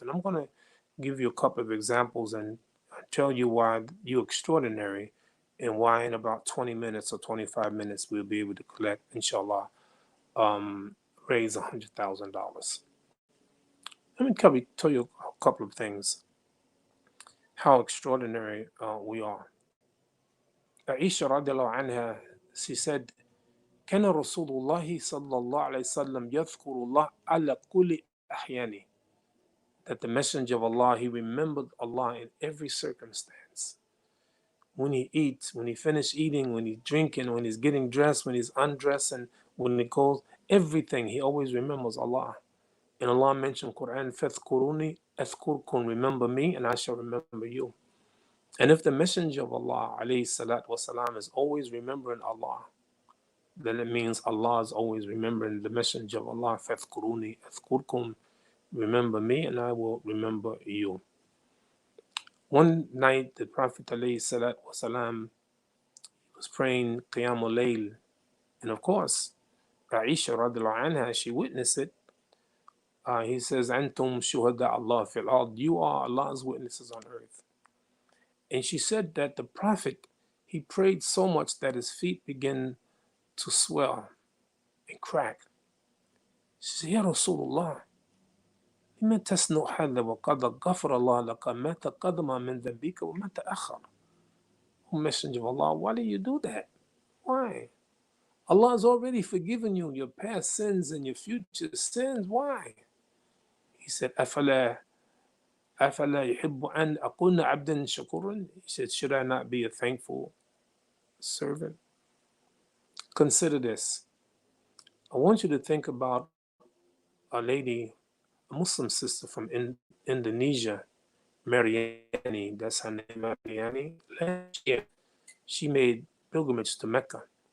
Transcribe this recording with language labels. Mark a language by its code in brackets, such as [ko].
[en] And I'm going to give you a couple of examples and tell you why you're extraordinary and why in about 20 minutes or 25 minutes we'll be able to collect, inshallah, raise $100,000. Let me tell you a couple of things, how extraordinary we are. [ar] Aisha radiallahu anha, [en] she said, [ar] كان رسول الله صلى الله عليه وسلم يذكر الله على كل أحيانه. [en] That the Messenger of Allah, he remembered Allah in every circumstance. When he eats, when he finishes eating, when he's drinking, when he's getting dressed, when he's undressing, when he goes, everything, he always remembers Allah. And Allah mentioned Quran, [ar] فَاذْكُرُونِي أَذْكُرْكُمْ, [en] remember me and I shall remember you. And if the Messenger of Allah, alayhi salatu wasalam, is always remembering Allah, then it means Allah is always remembering the Messenger of Allah. [ar] فَاذْكُرُونِي أَذْكُرْكُمْ, [en] remember me and I will remember you. One night, the Prophet ﷺ was praying Qiyamul Layl. And of course, Aisha radiallahu anha, she witnessed it. He says, [ar] Antum shuhada Allah fil ard. [en] You are Allah's witnesses on earth. And she said that the Prophet, he prayed so much that his feet began to swell and crack. She said, [ar] Ya Rasulullah, لما تصنع هذا وقد غفر الله لك ما تقدم من ذنبك وما تأخر. [en] O Messenger of Allah, why do you do that? Why? Allah has already forgiven you your past sins and your future sins. Why? He said, [ar] أفلا يحب أن أكون عبدا شكورا? [en] He said, should I not be a thankful servant? Consider this. I want you to think about a lady, a Muslim sister from Indonesia, Mariani. That's her name, Mariani. Last year, she made pilgrimage to Mecca.